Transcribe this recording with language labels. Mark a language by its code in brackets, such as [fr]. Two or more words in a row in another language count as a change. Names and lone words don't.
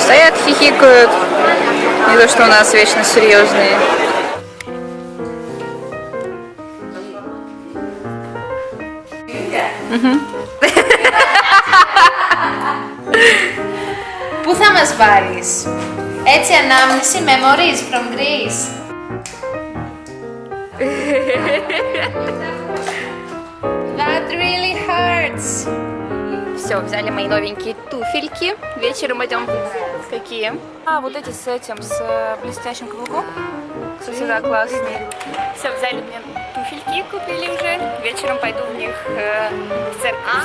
[ru] Стоят, хихикают. Не то, что у нас вечно серьезные. [el] Πού θα μας βάλεις? Έτσι ανάμνηση, [en] memories from Greece. That really hurts. [ru] Все, взяли мои новенькие туфельки. Вечером идем. Какие? А, вот эти с этим, с блестящим каблуком. Кстати, да, классные. Все, взяли мне туфельки, купили уже. Вечером пойду в них в церковь.